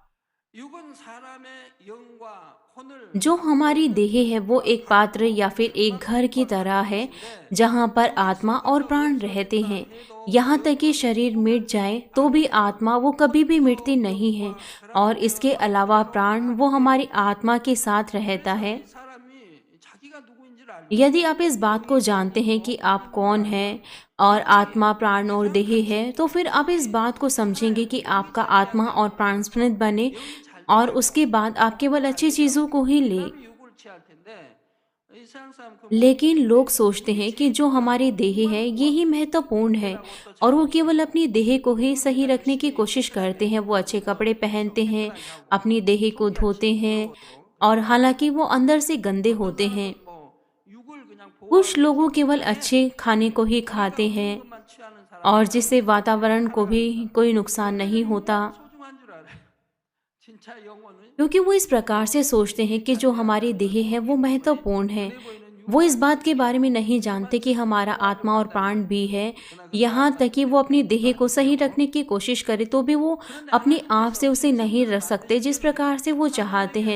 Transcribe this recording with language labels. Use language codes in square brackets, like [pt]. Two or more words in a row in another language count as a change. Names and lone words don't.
[ko] 육은 사람의 영과 혼을 [hi] जो हमारी देह है वो एक पात्र या फिर एक घर की तरह है जहाँ पर आत्मा और प्राण रहते हैं। यहाँ तक कि शरीर मिट जाए तो भी आत्मा वो कभी भी मिटती नहीं है, और इसके अलावा प्राण वो हमारी आत्मा के साथ रहता है। [ko] 사람이 자기가 누구인지를 알고 [hi] यदि आप इस बात को जानते हैं कि आप कौन हैं और आत्मा प्राण और देह है, तो फिर आप इस बात को समझेंगे कि आपका आत्मा और प्राण स्मृत बने, और उसके बाद आप केवल अच्छी चीज़ों को ही ले। [ko] 사람이 육을 취할 텐데 이 세상 사람 그 [hi] लेकिन लोग सोचते हैं कि जो हमारी देह है ये ही महत्वपूर्ण है, और वो केवल अपनी देह को ही सही रखने की कोशिश करते हैं। वो अच्छे कपड़े पहनते हैं, अपनी देह को धोते हैं, और हालांकि वो अंदर से गंदे होते हैं। [ko] 뭐 육을 그냥 [hi] कुछ लोगों केवल अच्छे खाने को ही खाते हैं, [ko] 보호만 취하는 사람 [hi] और जिससे वातावरण को भी कोई नुकसान नहीं होता, [ko] 소중한 줄 알아요. 진짜 영혼은 [hi] क्योंकि वो इस प्रकार से सोचते हैं कि जो हमारी देह है वो महत्वपूर्ण है। वो इस बात के बारे में नहीं जानते कि हमारा आत्मा और प्राण भी है। यहाँ तक कि वो अपनी देह को सही रखने की कोशिश करे तो भी वो अपने आप से उसे नहीं रख सकते जिस प्रकार से वो चाहते हैं।